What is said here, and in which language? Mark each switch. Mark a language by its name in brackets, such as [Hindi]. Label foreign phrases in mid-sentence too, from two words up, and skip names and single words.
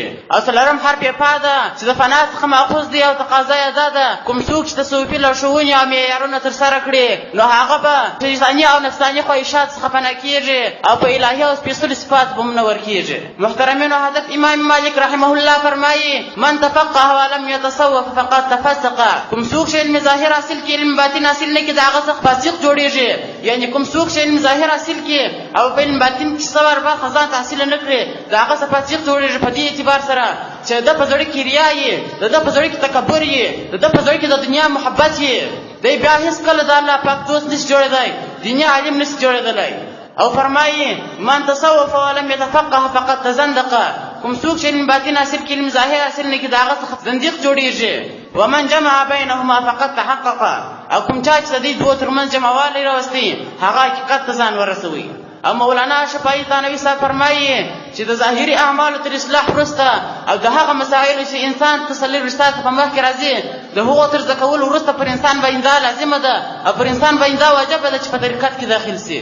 [Pashto] او څلورم حرف یې پا ده چې د فنا څخه مأخوذ دی او تقاضا یې دا ده کوم څوک چې تصوفي لارښوونې او معیارونه ترسره کړي نو هغه به شیطاني او نفساني خواهشات څخه پناه کېږي او په الهي او سپېڅلو صفات به هم نه ورکېږي. محترمینو، حضرت امام مالک [Arabic] رحمه الله [Pashto] فرمایي: [Arabic] من تفقه ولم يتصوف فقد تفسق. [Pashto] کوم څوک چې علم ظاهر حاصل کړي علم باطن حاصل نه کړي د هغه څخه فاسق جوړېږي. یعنې کوم څوک چې علم ظاهر حاصل کړي او په علم باطن کې څه برخه ځان ته حاصله نه کړي د هغه څخه فاسق جوړېږي، په دې اعتبار سره چې د په زړه کې ریا یې، د په زړه کې تکبر یې، د په زړه کې د دنیا محبت یې، دی بیا هېڅکله د الله پاک دوست نشي جوړېدی، دیني عالم نشي جوړېدلی. او فرمایي: [Arabic] من تصوف ولم يتفقه فقد تزندق. [Pashto] کوم څوک چې علم باطن حاصل کړي علم ظاهر حاصل نه کړي د هغه څخه زندیق جوړېږي. [Arabic] ومن جمع بینهما فقد تحقق. [Pashto] او کوم چا چې د دې دوو ترمنځ جمعوالی راوستي هغه حقیقت ته ځان ورسوي. او مولانا شفاعي ثانوي صاحب فرمایي چې د ظاهري اعمالو تر اصلاح وروسته او د هغه مسایلو چې انسان تسلي رشتات په مخ کې راځي د هغو تر زده کولو وروسته پر انسان باندې دا لازمه ده او پر انسان باندې دا واجبه ده چې په طریقت کې داخل سي.